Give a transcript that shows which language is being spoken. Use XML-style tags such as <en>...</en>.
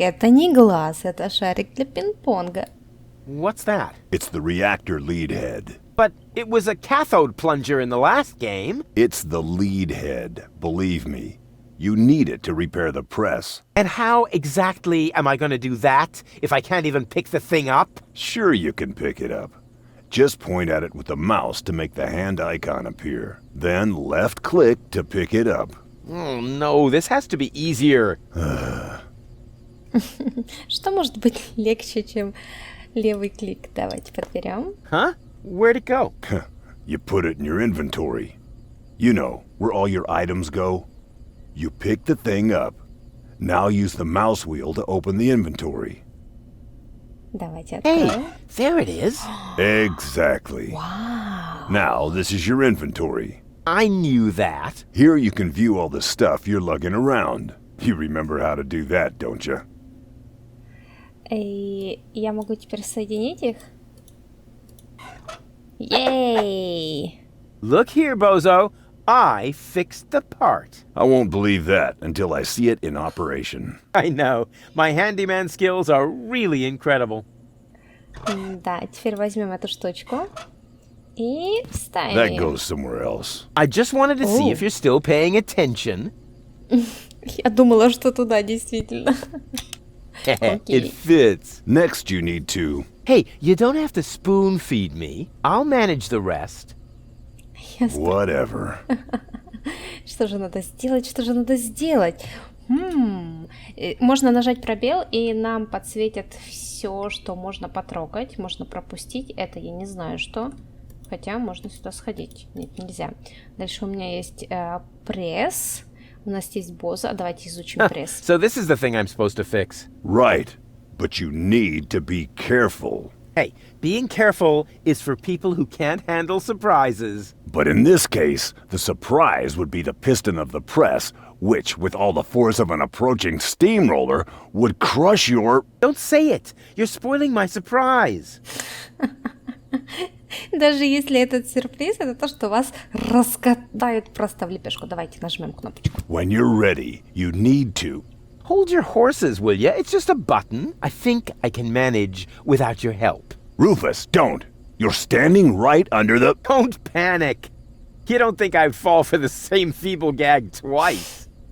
<ru>Это не глаз, это шарик для пинг-понга.</ru> <en>What's that? It's the reactor lead head. But it was a cathode plunger in the last game. It's the lead head, believe me. You need it to repair the press. And how exactly am I going to do that if I can't even pick the thing up? Sure you can pick it up. Just point at it with the mouse to make the hand icon appear. Then left-click to pick it up. Oh no, this has to be easier.</en> <ru>Что может быть легче, чем левый клик? Давайте подберем.</ru> <en>Huh? Where'd it go? You put it in your inventory. You know, where all your items go. You pick the thing up. Now use the mouse wheel to open the inventory.</en> <ru>Давайте откроем.</ru> <en>Hey, there it is. Exactly. Wow. Now, this is your inventory. I knew that. Here you can view all the stuff you're lugging around. You remember how to do that, don't you?</en> <ru>И я могу теперь соединить их?</ru> <en>Yay! Look here, Bozo. I fixed the part. I won't believe that until I see it in operation. I know. My handyman skills are really incredible.</en> <ru>Да, теперь возьмем эту штучку и вставим</ru> <en>That</en> <ru>её.</ru> <en>goes somewhere else. I just wanted to see Oh. if you're still paying attention.</en> <ru>Я думала, что туда действительно.</ru> <en>It fits. Next you need to... Hey, you don't have to spoon feed me. I'll manage the rest. Whatever.</en> <ru>Что же надо сделать? Что же надо сделать? Можно нажать пробел, и нам подсветят все, что можно потрогать, можно пропустить. Это я не знаю, что. Хотя можно сюда сходить. Нет, нельзя. Дальше у меня есть пресс. У нас есть боза. Давайте изучим пресс.</ru> <en>So this is the thing I'm supposed to fix. Right. But you need to be careful. Hey, being careful is for people who can't handle surprises. But in this case, the surprise would be the piston of the press, which, with all the force of an approaching steamroller, would crush your... Don't say it. You're spoiling my surprise.</en> <ru>Даже если этот сюрприз, это то, что вас раскатают просто в лепешку. Давайте нажмем кнопочку.</ru> <en>When you're ready, you need to... Hold your horses, will ya? It's just a button. I think I can manage without your help. Rufus, don't! You're standing right under the... Don't panic. You don't think I'd fall for the same feeble gag twice.</en>